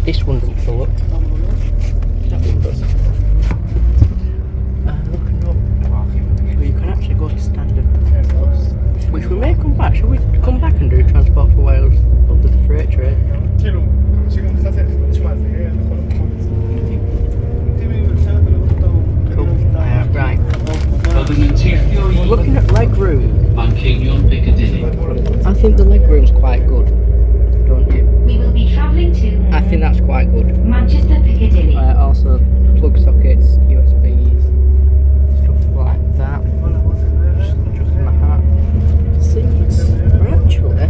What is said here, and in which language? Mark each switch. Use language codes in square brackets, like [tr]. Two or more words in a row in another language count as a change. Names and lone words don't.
[en] This one doesn't fill up. That one does. Looking up. So you can actually go to standard plus, which we may come back. Shall we come back and do Transport for Wales under the freight train? Cool. Right. [cy] Byddwn yn teithio I [en] Looking at leg room, [cy] Manceinion Piccadilly. [en] I think the leg room's quite good, don't you? We will be travelling to I think that's quite good. Manchester Piccadilly. Also, plug sockets, USBs, stuff like that. Just adjusting my hat. Seats are actually.